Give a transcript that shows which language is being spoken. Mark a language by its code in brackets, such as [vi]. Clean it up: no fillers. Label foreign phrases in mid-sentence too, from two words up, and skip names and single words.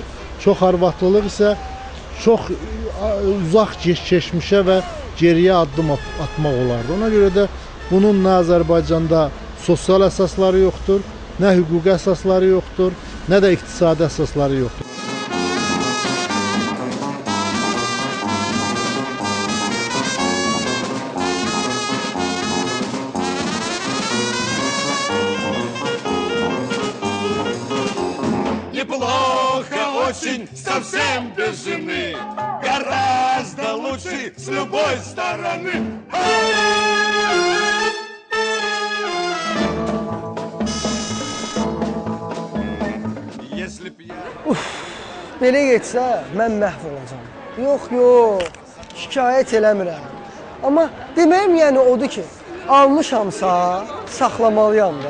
[az] Çox arvadlılıq isə çox uzaq keçmişə və geriyə addım atmaq olardı. Ona görə də bunun nə Azərbaycanda sosial əsasları yoxdur, nə hüquqi əsasları yoxdur, nə də iqtisadi əsasları yoxdur. [ru] Неплохо очень, совсем без жены, гораздо лучше с любой стороны. [az] Belə getsə, mən məhv olacam. Yox, şikayət eləmirəm. Amma deməyim yəni odur ki, almışamsa, saxlamalıyam da.